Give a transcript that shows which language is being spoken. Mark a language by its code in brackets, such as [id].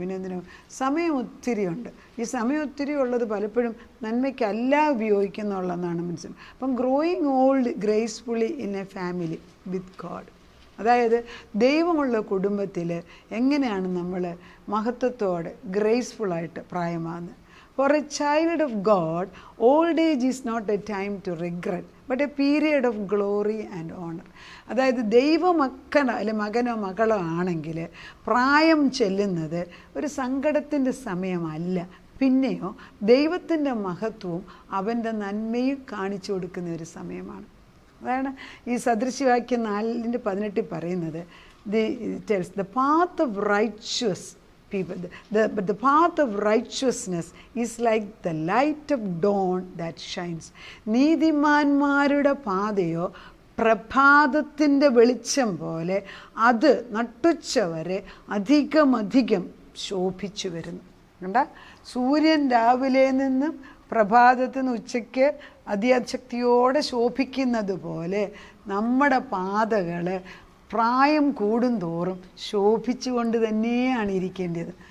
[ml] പിന്നെ എന്തിനും സമയം ഒത്തിരിയുണ്ട്. ഈ സമയം ഒത്തിരി ഉള്ളത് പലപ്പോഴും നന്മയ്ക്കല്ല ഉപയോഗിക്കുന്നുള്ളതെന്നാണ് മനസ്സിലാക്കുന്നത്. അപ്പം [en] growing old gracefully in a family with God, [ml] അതായത് ദൈവമുള്ള കുടുംബത്തിൽ എങ്ങനെയാണ് നമ്മൾ മഹത്വത്തോടെ ഗ്രേസ്ഫുള്ളായിട്ട് പ്രായമാകുന്നത്. [en] For a child of God, old age is not a time to regret, but a period of glory and honor. [ml] അതായത് ദൈവമക്കളോ അല്ലെ മകനോ മകളോ ആണെങ്കിൽ പ്രായം ചെല്ലുന്നത് ഒരു സങ്കടത്തിൻ്റെ സമയമല്ല, പിന്നെയോ ദൈവത്തിൻ്റെ മഹത്വവും അവൻ്റെ നന്മയും കാണിച്ചു കൊടുക്കുന്ന ഒരു സമയമാണ്. അതാണ് ഈ സദൃശവാക്യം 4:18 പറയുന്നത്. [en] The path of righteous people, but the path of righteousness is like the light of dawn that shines. [ml] നീതിമാന്മാരുടെ പാതയോ പ്രഭാതത്തിൻ്റെ വെളിച്ചം പോലെ അത് നട്ടുച്ചവരെ അധികം ശോഭിച്ചു വരുന്നു. കണ്ട, സൂര്യൻ രാവിലെ നിന്നും പ്രഭാതത്തിൽ നിന്ന് ഉച്ചയ്ക്ക് അതിശക്തിയോടെ ശോഭിക്കുന്നത് പോലെ നമ്മുടെ പാതകൾ പ്രായം കൂടുന്തോറും ശോഭിച്ചുകൊണ്ട് തന്നെയാണ് ഇരിക്കേണ്ടത്.